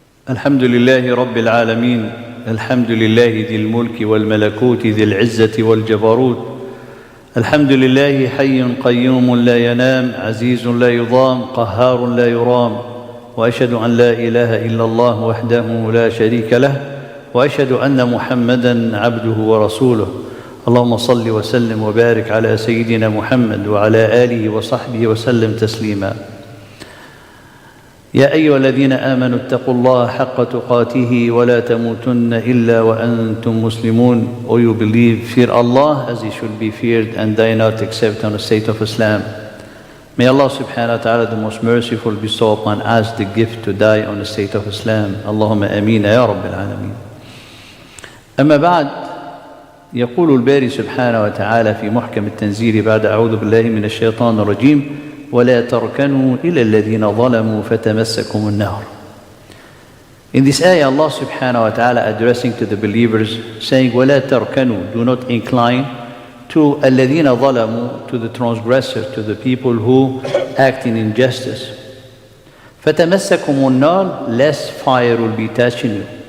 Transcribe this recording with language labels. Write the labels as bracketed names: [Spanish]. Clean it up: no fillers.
[Arabic] الحمد لله رب العالمين، الحمد لله ذي الملك والملكوت ذي العزة والجبروت، الحمد لله حي قيوم لا ينام، عزيز لا يضام، قهار لا يرام، وأشهد أن لا إله إلا الله وحده لا شريك له، وأشهد أن محمدًا عبده ورسوله. اللهم صل وسلم وبارك على سيدنا محمد وعلى آله وصحبه وسلم تسليما. يا أيها الذين آمنوا اتقوا الله حق تقاته ولا تموتن إلا وأنتم مسلمون. [English] O you believe, fear Allah as He should be feared and die not except on the state of Islam. May Allah subhanahu wa ta'ala the most merciful bestow upon us the gift to die on the state of Islam. [Arabic] Allahumma ameen ya Rabbil Alameen. أما بعد، يقول الباري سبحانه وتعالى في محكم التنزيل بعد أعوذ بالله من الشيطان الرجيم: ولا تركنوا إلى الذين ظلموا فتمسكم النار. [English] In this ayah, Allah subhanahu wa ta'ala addressing to the believers, saying, [Arabic] وَلَا تَرْكَنُوا, [English] do not incline to [Arabic] الَّذِينَ ظَلَمُوا, [English] to the transgressor, to the people who act in injustice. [Arabic] فَتَمَسَّكُمُ النَّارِ, [English] lest fire will be touching you.